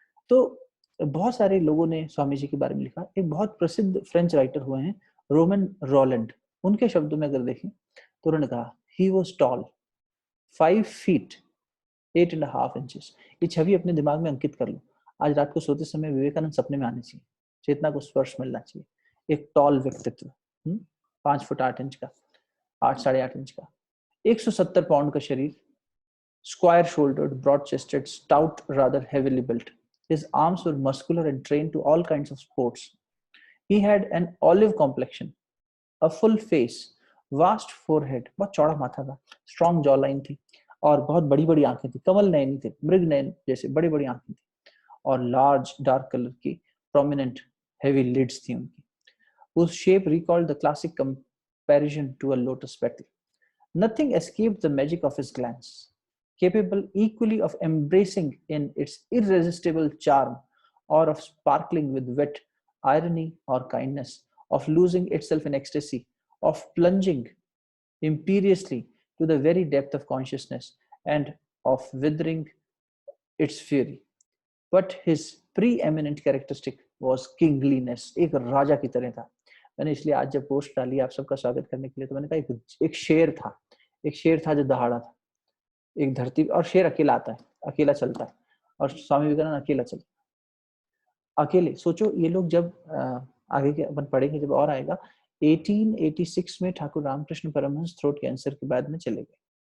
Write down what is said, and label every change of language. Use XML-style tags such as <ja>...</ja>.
<hi>तो बहुत सारे लोगों ने स्वामी जी के बारे में लिखा। एक बहुत प्रसिद्ध फ्रेंच राइटर हुए हैं रोमन रोलैंड, उनके शब्दों में अगर देखें तो उन्होंने कहा</hi> <en>He was tall 5 feet 8.5 inches।</en> <hi>ये छवि अपने दिमाग में अंकित कर लो। आज रात को सोते समय विवेकानंद सपने में आने चाहिए, चेतना को स्पर्श मिलना चाहिए। एक टॉल व्यक्तित्व, 5 फुट 8 इंच का, 8 साढ़े 8 इंच का, 170 पाउंड का शरीर,</hi> <en>square shouldered, broad chested, stout, rather heavily built. His arms were muscular and trained to all kinds of sports. He had an olive complexion, a full face, vast forehead,</en> <hi>बहुत चौड़ा माथा था,</hi> <en>strong jawline थी,</en> <hi>और बहुत बड़ी बड़ी आंखें थी, कमल नयन थे, मृग नयन जैसे बड़ी बड़ी आंखें थी, और</hi> <en>large dark color की prominent heavy lids</en> <hi>थी उनकी,</hi> <en>whose shape recalled the classic comparison to a lotus petal. Nothing escaped the magic of his glance, capable equally of embracing in its irresistible charm or of sparkling with wit, irony, or kindness, of losing itself in ecstasy, of plunging imperiously to the very depth of consciousness, and of withering its fury. But his preeminent characteristic was kingliness.</en> <hi>एक राजा की तरह था. मैंने इसलिए आज जब post डाली आप सबका स्वागत करने के लिए, तो मैंने कहा एक शेर था, एक शेर था जो दहाड़ा था, एक धरती, और शेर अकेला आता है, अकेला चलता है, और स्वामी विवेकानंद अकेला चलता, अकेले. सोचो ये लोग जब आगे के अपन पढ़ेंगे जब और आएगा, 1886 में ठाकुर रामकृष्ण परमहंस थ्रोट कैंसर के बाद में चले गए.</hi>